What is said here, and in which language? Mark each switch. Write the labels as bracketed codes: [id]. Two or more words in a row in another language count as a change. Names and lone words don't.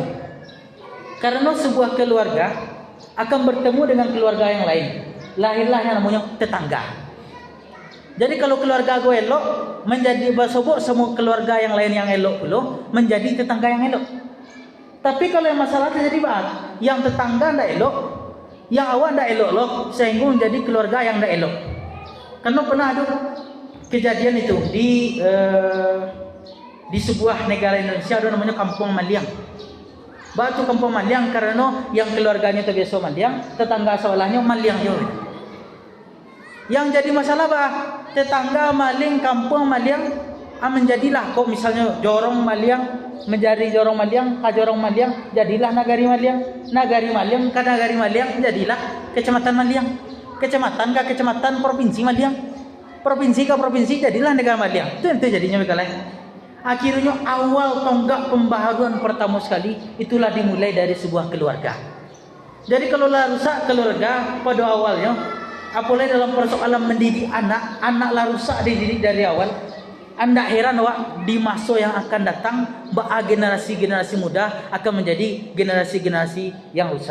[id] Karena sebuah keluarga akan bertemu dengan keluarga yang lain. Lahirlah yang namanya tetangga. Jadi kalau keluarga gue elok, menjadi bersobok semua keluarga yang lain yang elok pula menjadi tetangga yang elok. Tapi kalau yang masalah terjadi yang tetangga [min] ndak elok, [id] yang awak [min] ndak elok [id] loh, sehingga menjadi keluarga yang [min] ndak elok. [id] Karena pernah ada kejadian itu di sebuah negara Indonesia ada namanya Kampung Maliang. Batu Kampung Maliang karena yang keluarganya terbiasa Maliang, tetangga sebelahnya Maliang juga. Yang jadi masalah tetangga maling kampung Maliang menjadilah kok misalnya Jorong Maliang menjadi Jorong Maliang, Jorong Maliang jadilah Nagari Maliang, Nagari Maliang ke Nagari Maliang jadilah Kecamatan Maliang, Kecamatan ke Kecamatan Provinsi Maliang, Provinsi ke Provinsi jadilah Negara Maliang. Itu jadinya lain. Akhirnya awal tonggak pembaharuan pertama sekali itulah dimulai dari sebuah keluarga. Jadi kalau rusak keluarga pada awalnya, apalagi dalam persoalan mendidik anak lah rusak dididik dari awal, Anda heran wak di masa yang akan datang generasi-generasi muda akan menjadi generasi-generasi yang rusak.